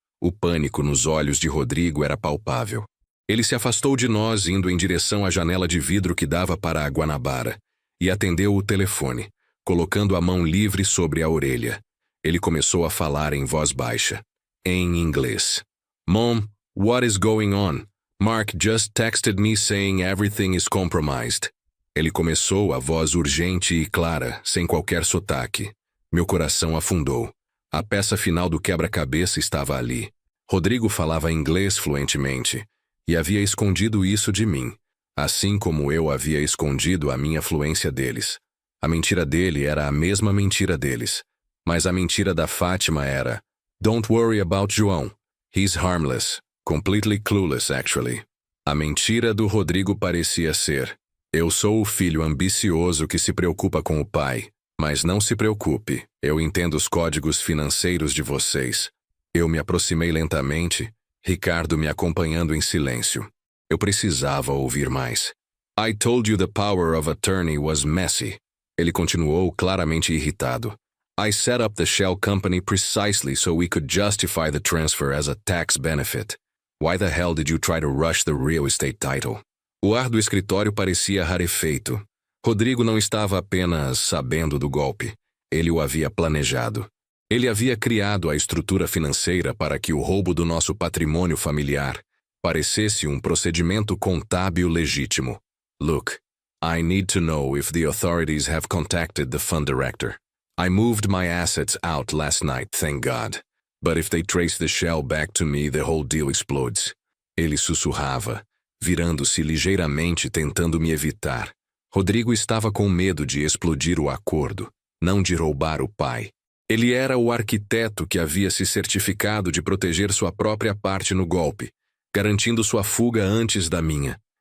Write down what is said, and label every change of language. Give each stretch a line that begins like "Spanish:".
Portuguese: O pânico nos olhos de Rodrigo era palpável. Ele se afastou de nós, indo em direção à janela de vidro que dava para a Guanabara, e atendeu o telefone, colocando a mão livre sobre a orelha. Ele começou a falar em voz baixa, em inglês.
English: Mom, what is going on? Mark just texted me saying everything is compromised.
Portuguese: Ele começou, a voz urgente e clara, sem qualquer sotaque. Meu coração afundou. A peça final do quebra-cabeça estava ali. Rodrigo falava inglês fluentemente, e havia escondido isso de mim, assim como eu havia escondido a minha fluência deles. A mentira dele era a mesma mentira deles, mas a mentira da Fátima era:
English: Don't worry about João. He's harmless. Completely clueless, actually.
Portuguese: A mentira do Rodrigo parecia ser: eu sou o filho ambicioso que se preocupa com o pai, mas não se preocupe, eu entendo os códigos financeiros de vocês. Eu me aproximei lentamente, Ricardo me acompanhando em silêncio. Eu precisava ouvir mais.
English: I told you the power of attorney was messy.
Portuguese: Ele continuou, claramente irritado.
English: I set up the shell company precisely so we could justify the transfer as a tax benefit. Why the hell did you try to rush the real estate title?
Portuguese: O ar do escritório parecia rarefeito. Rodrigo não estava apenas sabendo do golpe. Ele o havia planejado. Ele havia criado a estrutura financeira para que o roubo do nosso patrimônio familiar parecesse um procedimento contábil legítimo.
English: Look, I need to know if the authorities have contacted the fund director. I moved my assets out last night, thank God. But if they trace the shell back to me, the whole deal explodes.
Portuguese: Ele sussurrava, virando-se ligeiramente tentando me evitar. Rodrigo estava com medo de explodir o acordo, não de roubar o pai. Ele era o arquiteto que havia se certificado de proteger sua própria parte no golpe, garantindo sua fuga antes da minha.